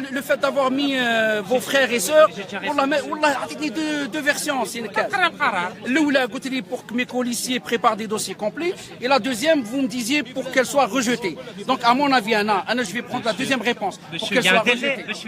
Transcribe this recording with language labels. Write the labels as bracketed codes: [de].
[fr] Le fait d'avoir mis vos frères et sœurs. [ar] والله عطيتني [fr] deux versions [ar] سي نكاس. الأولى قلت لي [fr] pour que mes policiers préparent des dossiers complets et la deuxième vous me disiez pour qu'elle soit rejetée. Donc à mon avis Anna je vais prendre la deuxième réponse pour qu'elle soit rejetée.